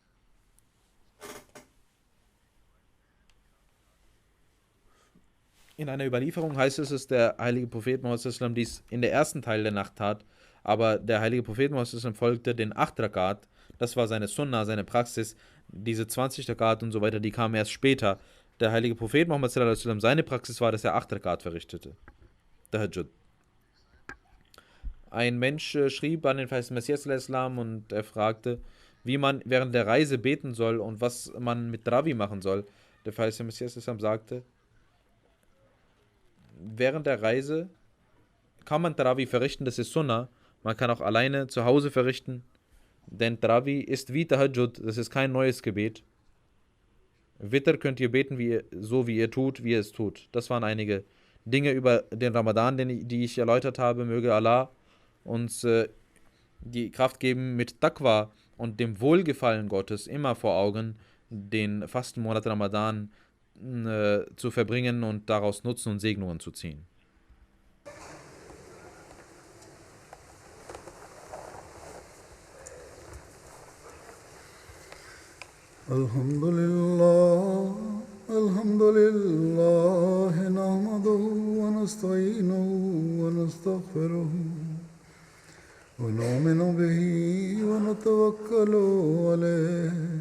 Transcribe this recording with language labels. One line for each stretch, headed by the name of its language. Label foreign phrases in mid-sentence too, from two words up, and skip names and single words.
German: In einer Überlieferung heißt es, dass der heilige Prophet Muhammad dies in der ersten Teil der Nacht tat, aber der heilige Prophet Muhammad folgte den 8 Rakat, das war seine Sunna, seine Praxis, diese 20 Rakat und so weiter, die kamen erst später. Der heilige Prophet Muhammad
Arabic: صلى الله عليه وسلم,
German: seine Praxis war, dass er 8 Rakat verrichtete. Tahajjud. Ein Mensch schrieb an den verheißenen Messias
Arabic: صلى الله عليه وسلم
German: und er fragte, wie man während der Reise beten soll und was man mit Trabi machen soll. Der verheißene Messias
Arabic: صلى الله عليه وسلم
German: sagte, während der Reise kann man Trabi verrichten, das ist Sunnah. Man kann auch alleine zu Hause verrichten, denn Trabi ist wie Tahajjud, das ist kein neues Gebet. Witr könnt ihr beten, wie ihr tut, wie ihr es tut. Das waren einige Dinge über den Ramadan, die ich erläutert habe. Möge Allah uns die Kraft geben, mit Taqwa und dem Wohlgefallen Gottes immer vor Augen den Fastenmonat Ramadan zu verbringen und daraus Nutzen und Segnungen zu ziehen.
Arabic: الحمد لله نحمده ونستعينه ونستغفره ونؤمن به ونتوكل عليه